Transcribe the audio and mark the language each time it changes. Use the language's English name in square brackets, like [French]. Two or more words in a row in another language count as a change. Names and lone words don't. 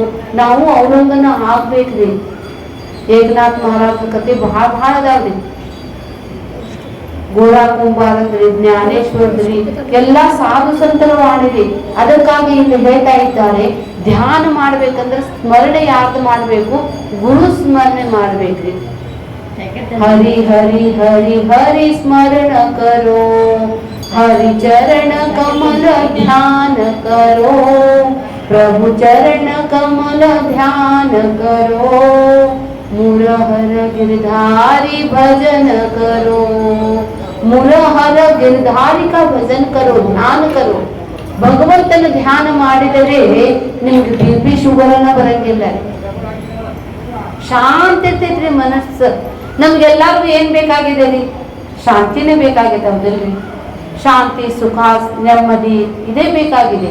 [Kannada] ನಾವು ಅವರಂಗನ ಆಗ್ಬೇಕ್ರಿ. ಏಕನಾಥ್ ಮಹಾರಾಜನ ಕಥೆ ಬಹಳ ಅದಾವ್ರಿ. ಗೋರಾ ಕುಂಬಾರಂದ್ರಿ, ಜ್ಞಾನೇಶ್ವರದ್ರಿ, ಎಲ್ಲಾ ಸಾಧು ಸಂತರ ವಾಣಿರಿ. ಅದಕ್ಕಾಗಿ ಇಲ್ಲಿ ಹೇಳ್ತಾ ಇದ್ದಾರೆ, ಧ್ಯಾನ ಮಾಡ್ಬೇಕಂದ್ರೆ ಸ್ಮರಣೆ ಯಾರ್ದು ಮಾಡ್ಬೇಕು? ಗುರು ಸ್ಮರಣೆ ಮಾಡ್ಬೇಕ್ರಿ. [Hindi] हरि हरि हरि हरि स्मरण करो, हरि चरण कमल ध्यान करो, प्रभु चरण कमल ध्यान करो, मुरहर गिरधारी भजन करो, मुरहर गिरधारी का भजन करो, ध्यान करो. [Kannada] ಭಗವಂತನ ಧ್ಯಾನ ಮಾಡಿದರೆ ನಿಮ್ಗೆ [English] BP sugar [Kannada] ಅನ್ನ ಬರಂಗಿಲ್ಲ. ಶಾಂತಿ ಇರ್ತೈತ್ರಿ ಮನಸ್ಸು. ನಮ್ಗೆಲ್ಲರಿಗೂ ಏನ್ ಬೇಕಾಗಿದೆ ರೀ? ಶಾಂತಿನೇ ಬೇಕಾಗಿದೆ, ಹೌದಲ್ರಿ? ಶಾಂತಿ, ಸುಖ, ನೆಮ್ಮದಿ ಇದೇ ಬೇಕಾಗಿದೆ.